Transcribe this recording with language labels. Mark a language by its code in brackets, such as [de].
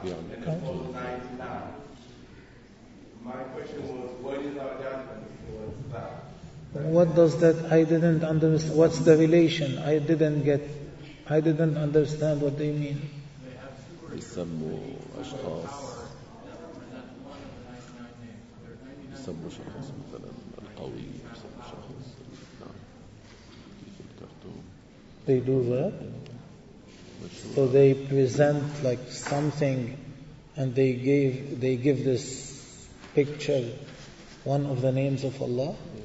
[en] And it's called 99. My question was, what is our judgment towards that? What does that, I didn't understand, what's the relation? I didn't get. I didn't understand what they mean. They have أشخاص. [ar] يسموا شخص مثلا القوي يسموا شخص [en] نعم. They do that. So they present like something, and they give this picture, one of the names of Allah.